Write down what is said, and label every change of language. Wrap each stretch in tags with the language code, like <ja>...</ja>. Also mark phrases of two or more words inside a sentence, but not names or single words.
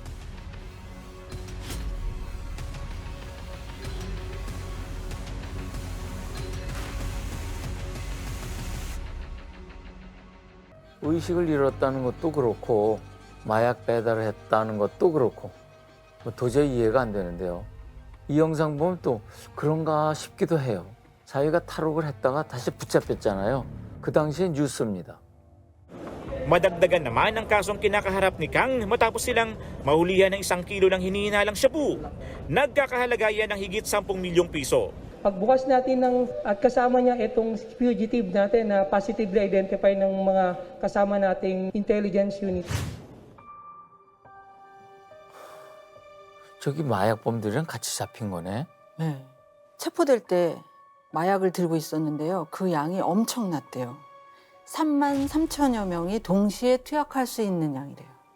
<ko>의식을 잃었다는 것도 그렇고 마약 배달을 했다는 것도 그렇고 도저히 이해가 안 되는데요. 이 영상 보면 또 그런가 싶기도 해요. 사위가 탈옥을 했다가 다시 붙잡혔잖아요. 그 당시에 뉴스입니다.</ko> <tl>Madagdagan naman ang kasong kinakaharap ni Kang matapos silang mahulihan ng 1 kilo ng hinihinalang shabu. Nagkakahalaga yan ng higit 10 milyong piso. Pagbukas natin at kasama niya itong fugitive natin na</tl> <en>positively identify</en> <tl>ng mga kasama nating</tl> <en>intelligence unit.</en> <ko>저기 마약범들이랑 같이 잡힌 거네. 네. 체포될 때 마약을 들고 있었는데요. 그 양이 엄청났대요. 3만 3천여 명이 동시에 투약할 수 있는 양이래요.</ko>